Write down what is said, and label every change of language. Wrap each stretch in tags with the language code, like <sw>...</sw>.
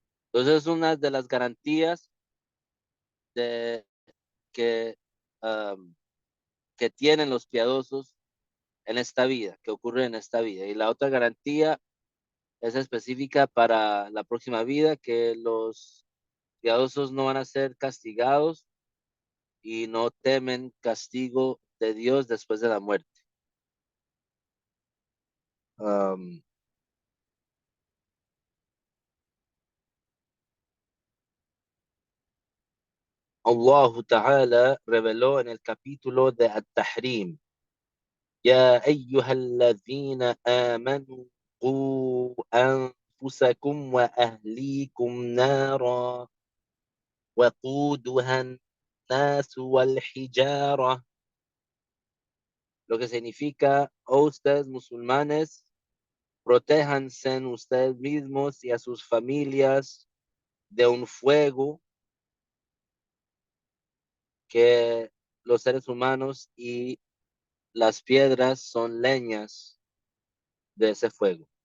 <es>Entonces, una de las garantías de que, um, que tienen los piadosos en esta vida, que ocurre en esta vida. Y la otra garantía es específica para la próxima vida, que los piadosos no van a ser castigados y no temen castigo de Dios después de la muerte. Um, Allah Ta'ala reveló en el capítulo de At-Tahrim:</es> <ar>يا أيها الذين آمنوا قوا أنفسكم وأهليكم نارا وقودها الناس والحجارة.</ar> <es>Lo que significa, oh ustedes musulmanes, protéjanse ustedes mismos y a sus familias de un fuego que los seres humanos y las piedras son leñas de ese fuego.</es>